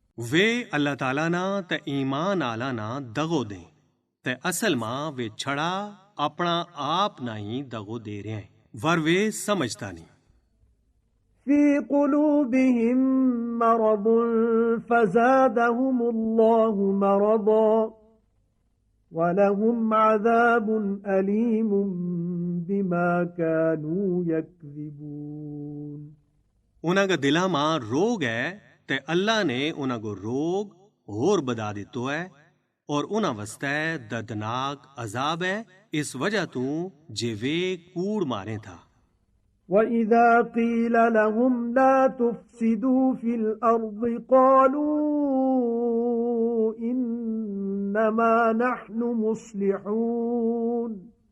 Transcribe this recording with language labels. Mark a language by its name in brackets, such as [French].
[Gujari] वे अल्लाह ताला ना ते ईमान आला ना दगो दें ते असल मां वे छड़ा अपना आप ना ही दगो दे रहे हैं, वर वे समझता नहीं। [Arabic] في قلوبهم مرض فزادهم الله مرضا ولهم عذاب أليم بما كانوا يكذبون [Gujari] उन्हां का दिला मां रोग है ते अल्लाह ने उन्हां को रोग होर बदा दितो है और उन्हां वास्ते दर्दनाक अजाब है इस वजह तू जे वे कूड़ मारे था। [Arabic] وَإِذَا قِيلَ لَهُمْ لَا تُفْسِدُوا فِي الْأَرْضِ قَالُوا إِنَّمَا نَحْنُ مُصْلِحُونَ